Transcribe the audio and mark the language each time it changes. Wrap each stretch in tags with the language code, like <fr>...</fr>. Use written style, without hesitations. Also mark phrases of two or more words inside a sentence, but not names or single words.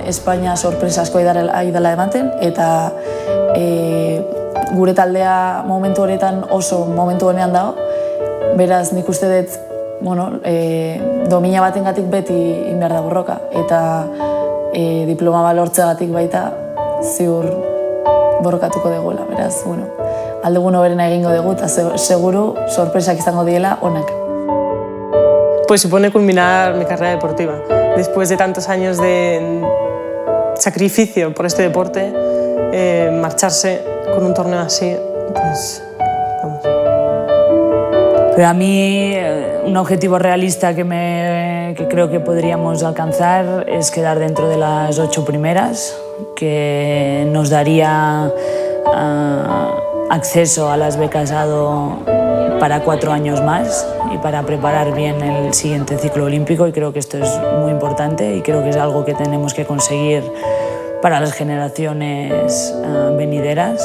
<eu>Espainia sorpresa asko aidala ematen, eta gure taldea momentu honetan oso momentu honean dago, beraz nik uste dut domina batengatik beti inbehar da borroka, eta diploma bat lortzeagatik baita ziur borrokatuko dugula, beraz, aldugun hoberena egingo dugu eta seguru sorpresak izango diela onak.</eu> <es>Pues supone culminar mi carrera deportiva. Después de tantos años de sacrificio por este deporte, marcharse con un torneo así, pues vamos. Pero a mí un objetivo realista que creo que podríamos alcanzar es quedar dentro de las 8 primeras, que nos daría acceso a las becas ADO para 4 años más y para preparar bien el siguiente ciclo olímpico, y creo que esto es muy importante y creo que es algo que tenemos que conseguir para las generaciones venideras.</es>